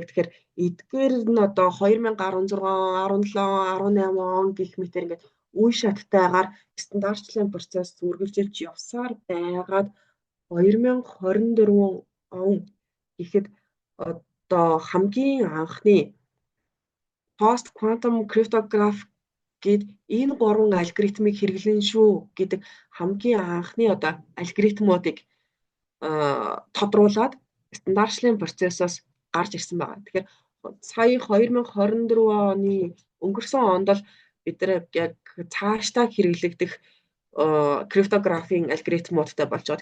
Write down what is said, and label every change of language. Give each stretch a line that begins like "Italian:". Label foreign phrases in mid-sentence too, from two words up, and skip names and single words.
Mongolian: Тэгэхээр эдгээр нь одоо 2016, 17, 18 он гэх мэтээр ингээд үе шаттайгаар стандартчлалын процесс үргэлжилж явсаар байгаад 2024 он гэхэд одоо хамгийн анхны
English: post quantum cryptography
Mongolian: гээд энэ гурван алгоритмыг хэрэглэн шүү гэдэг хамгийн анхны одоо алгоритмуудыг тодруулаад стандартчлалын процессоос гарч ирсэн байна. Тэгэхээр сая 2024 оны өнгөрсөн онд л бид яг цаашдаа хэрэглэгдэх криптографийн алгоритмуудтай болж байгаа.